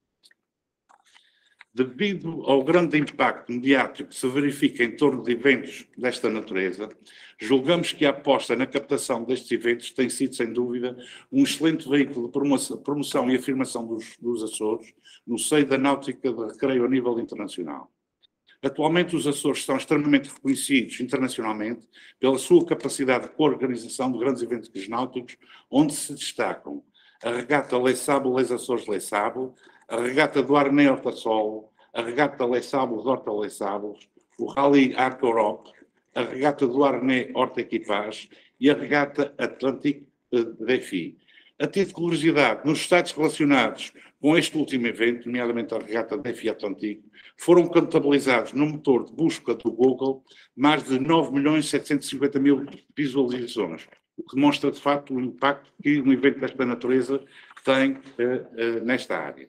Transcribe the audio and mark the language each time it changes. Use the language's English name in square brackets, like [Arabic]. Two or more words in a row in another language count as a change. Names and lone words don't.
[Portuguese] Devido ao grande impacto mediático que se verifica em torno de eventos desta natureza, julgamos que a aposta na captação destes eventos tem sido, sem dúvida, um excelente veículo de promoção e afirmação dos Açores no seio da náutica de recreio a nível internacional. Atualmente, os Açores estão extremamente reconhecidos internacionalmente pela sua capacidade de coorganização de grandes eventos náuticos, onde se destacam a regata Les Sables Les Açores Les Sables, a regata do Arnei Horta Solo, a regata Les Sables Horta Les Sables, o Rally Arc Europe, a regata do Arnei Horta Equipage e a regata Atlantique Défi. A título de curiosidade, nos sites relacionados com este último evento, nomeadamente a regata Défi Atlantique, foram contabilizados no motor de busca do Google mais de 9.750.000 visualizações, o que demonstra, de facto, o impacto que um evento desta natureza tem nesta área.